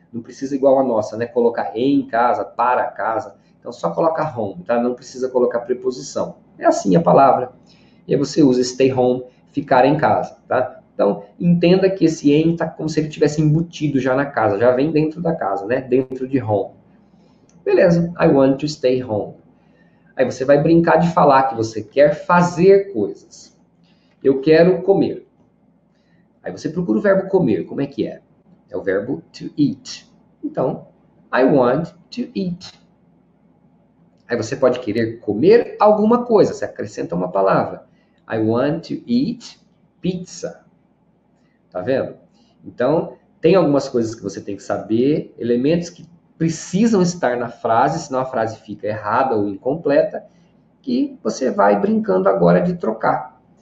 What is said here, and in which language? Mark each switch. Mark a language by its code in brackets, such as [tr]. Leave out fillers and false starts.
[pt] Não precisa igual a nossa, né? Colocar em casa, para casa. Então, só coloca home, tá? Não precisa colocar preposição. É assim a palavra. E aí você usa stay home, ficar em casa, tá? Então, entenda que esse em está como se ele tivesse embutido já na casa, já vem dentro da casa, né? Dentro de home. Beleza, [en] I want to stay home. [pt] Aí você vai brincar de falar que você quer fazer coisas. Eu quero comer. Aí você procura o verbo comer, como é que é? É o verbo [en] to eat. [pt] Então, [en] I want to eat. [pt] Aí você pode querer comer alguma coisa, você acrescenta uma palavra. [en] I want to eat pizza. [pt] Tá vendo? Então, tem algumas coisas que você tem que saber, elementos que precisam estar na frase, senão a frase fica errada ou incompleta, que você vai brincando agora de trocar.